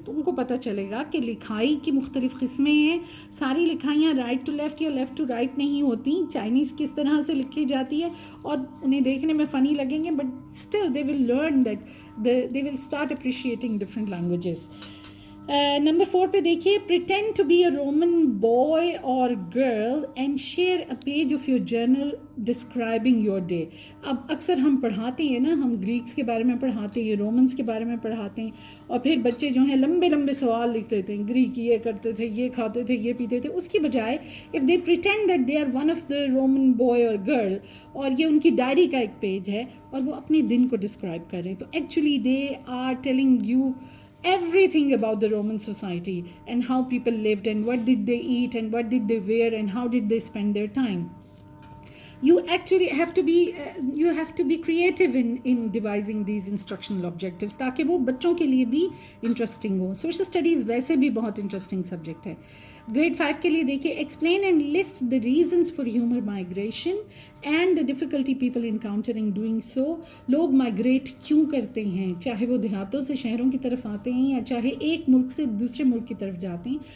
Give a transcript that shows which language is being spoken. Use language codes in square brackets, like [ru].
[ur] تو ان کو پتہ چلے گا کہ لکھائی کی مختلف قسمیں ہیں, ساری لکھائیاں رائٹ ٹو لیفٹ یا لیفٹ ٹو رائٹ نہیں ہوتی, چائنیز کس طرح سے لکھی جاتی ہے, اور انہیں دیکھنے میں فنی لگیں گے [en] But still they will learn that they will start appreciating different languages. [ur] Number 4 پہ دیکھیے [en] pretend to be a Roman boy or girl and share a page of your journal describing your day. [ur] اب اکثر ہم پڑھاتے ہیں نا, ہم Greeks کے بارے میں پڑھاتے ہیں, رومنس کے بارے میں پڑھاتے ہیں, اور پھر بچے جو ہیں لمبے لمبے سوال لکھ دیتے ہیں, گریک یہ کرتے تھے, یہ کھاتے تھے, یہ پیتے تھے. اس کی بجائے [en] if they pretend that they are one of the Roman boy or girl, [ur] اور یہ ان کی ڈائری کا ایک پیج ہے اور وہ اپنے دن کو ڈسکرائب کر رہے ہیں, تو actually [en] they are telling you everything about the Roman society and how people lived and what did they eat and what did they wear and how did they spend their time. You actually have to be creative in devising these instructional objectives [ur] تاکہ وہ بچوں کے لیے بھی interesting ہو. Social studies ویسے بھی بہت interesting subject ہے. گریڈ 5 کے لیے دیکھیے [en] Explain and list the reasons for human migration and the difficulty people encountering doing so. [ur] لوگ مائگریٹ کیوں کرتے ہیں, چاہے وہ دیہاتوں سے شہروں کی طرف آتے ہیں یا چاہے ایک ملک سے دوسرے ملک کی طرف جاتے ہیں.